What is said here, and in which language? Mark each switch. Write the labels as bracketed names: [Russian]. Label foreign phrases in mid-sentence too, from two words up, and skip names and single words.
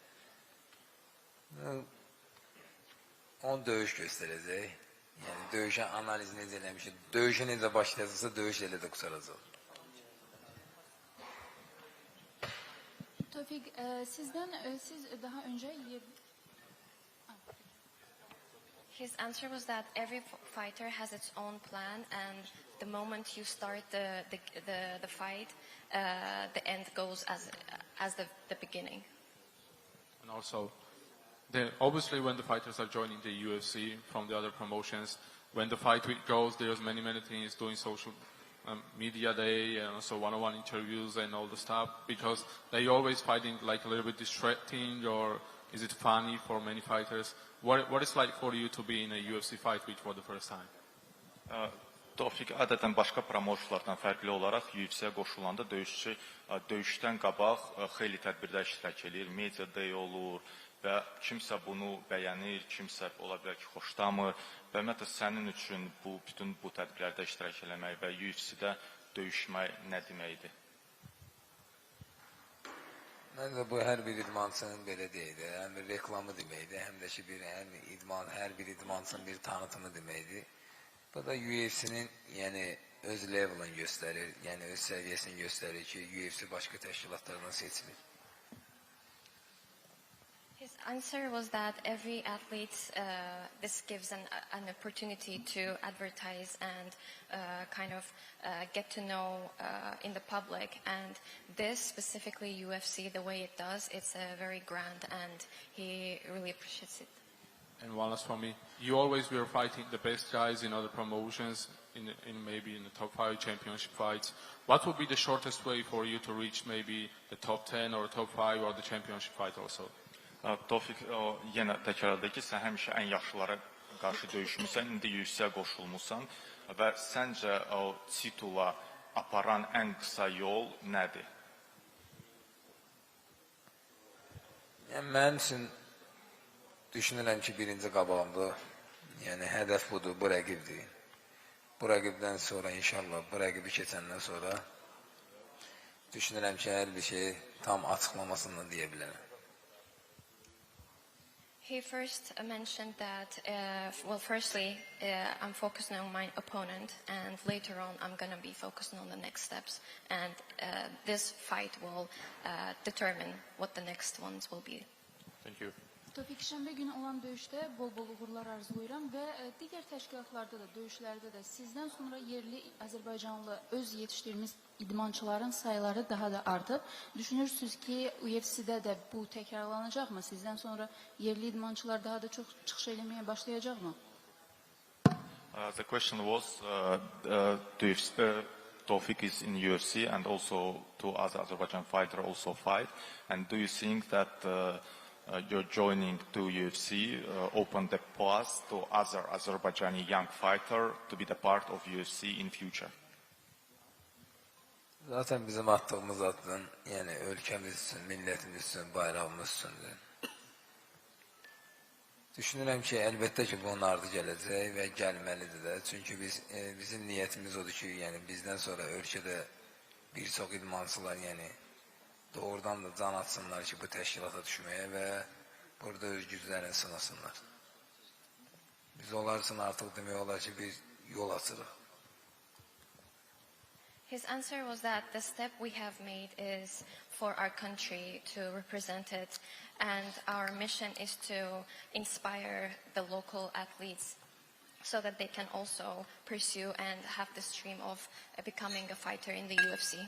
[Azerbaijani] 10 döyüş göstərəcək. Yəni döyüşün analizi necə eləmişik, döyüşü necə başlayacaqsa döyüş elə də qurtaracaq. [Turkish] Tevfik, siz daha önce [English] His answer was that every fighter has its own plan, and the moment you start the fight, the end goes as the beginning. And also, obviously when the fighters are joining the UFC from the other promotions, when the fight week goes, there's many things, doing social media day and also one-on-one interviews and all the stuff, because they always fighting like a little bit distracting, or is it funny for many fighters? What is like for you to be in a UFC fight week for the first time? [Azerbaijani] Tofiq, adətən başqa promotionlardan fərqli olaraq UFC-yə qoşulanda döyüşçü döyüşdən qabaq xeyli tədbirdə iştirak edir, [English] media day [Azerbaijani] olur və kimsə bunu bəyənir, kimsə ola bilər ki, xoşlamır və ümumiyyətlə sənin üçün bütün bu tədbirlərdə iştirak eləmək və UFC-də döyüşmək nə deməkdir? Məncə bu hər bir idmançının belə deyildi, həm bir reklamı deməkdir, həm də ki hər bir idmançının bir tanıtımı deməkdir. Bu da UFC-nin yəni öz levelini göstərir, yəni öz səviyyəsini göstərir ki, UFC başqa təşkilatlardan seçilir. [English] His answer was that every athlete, this gives an opportunity to advertise and kind of get to know in the public. And this, specifically UFC, the way it does, it's very grand, and he really appreciates it. And one last for me, you always were fighting the best guys in other promotions, maybe in the top 5 championship fights. What would be the shortest way for you to reach maybe the top 10 or top 5 or the championship fight also? [Azerbaijani] Tofiq, yenə təkrarladı ki, sən həmişə ən yaxşılara qarşı döyüşmüsən, indi UFC-yə qoşulmusan və səncə o titula aparan ən qısa yol nədir? Yəni mənim üçün düşünürəm ki, birinci qabağımda, yəni hədəf budur, bu rəqibdir. Bu rəqibdən sonra inşallah, bu rəqibi keçəndən sonra düşünürəm ki, hər bir şey tam açıqlamasından deyə bilərəm. [English] He first mentioned that, well, firstly, I'm focusing on my opponent, and later on I'm going to be focusing on the next steps. And this fight will determine what the next ones will be. Thank you. [Azerbaijani] Tevfik, şənbə günü olan döyüşdə bol-bol uğurlar arzulayıram və digər təşkilatlarda da, döyüşlərdə də sizdən sonra yerli Azərbaycanlı öz yetişdirmiş idmançıların sayıları daha da artıb. Düşünürsünüz ki, UFC-də də bu təkrarlanacaqmı? Sizdən sonra yerli idmançılar daha da çox çıxış eləməyə başlayacaqmı? [English] The question was, Tofiq is in UFC and also two other Azerbaijan fighters also fight. And do you think that your joining to UFC opened the path to other Azerbaijani young fighter to be the part of UFC in future? [Azerbaijani] Zaten bizim attığımız adın, yəni ölkəmiz üçün, millətimiz üçün, bayrağımız üçündür. Düşünürəm ki, əlbəttə ki, bunun ardı gələcək və gəlməlidir də. Çünki bizim niyyətimiz odur ki, yəni bizdən sonra ölkədə bir çox idmançılar, yəni doğrudan da can atsınlar ki, bu təşkilata düşməyə və burada öz güclərini sınasınlar. Biz onlar üçün artıq demək olar ki, bir yol açırıq. [English] His answer was that the step we have made is for our country to represent it, and our mission is to inspire the local athletes so that they can also pursue and have this dream of becoming a fighter in the UFC.